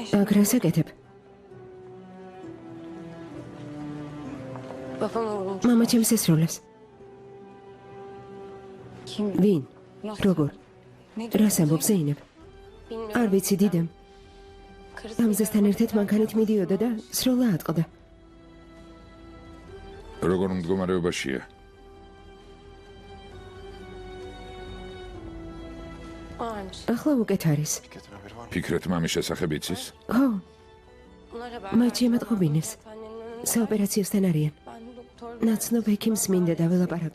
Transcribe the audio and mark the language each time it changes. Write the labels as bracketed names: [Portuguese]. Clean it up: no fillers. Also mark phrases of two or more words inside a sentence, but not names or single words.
[Georgian] აგრას აკეთებ. [Turkish] babama vurulmuş. [Georgian] მამა ჩემს ესროლებს. [Turkish] Kim? [Georgian] ვინ? [Turkish] Nasıl? [Georgian] როგორ? [Turkish] Ne [Georgian] რას ამბობს ზეინებ? არ ვიცი, დიდემ. ამზესთან ერთად მანქანით მიდიოდა და სროლა ატყდა. როგორ მდგომარეობაშია? [Turkish] Ağırmış. [Georgian] ახლა უკეთ არის. [Turkish] Fikret'in haberi var mı? [Georgian] ფიქრეთ მამის შესახებ იცის? ხო, [Turkish] Onlar haber [Georgian] მათ [Turkish] verdi. [Georgian] შემატყობინეს. [Turkish] Annenin [Georgian] საოპერაციოსთან არიან. [Turkish] ben doktor [Georgian] ნაცნობ ექიმს მინდა დაველაპარაკო.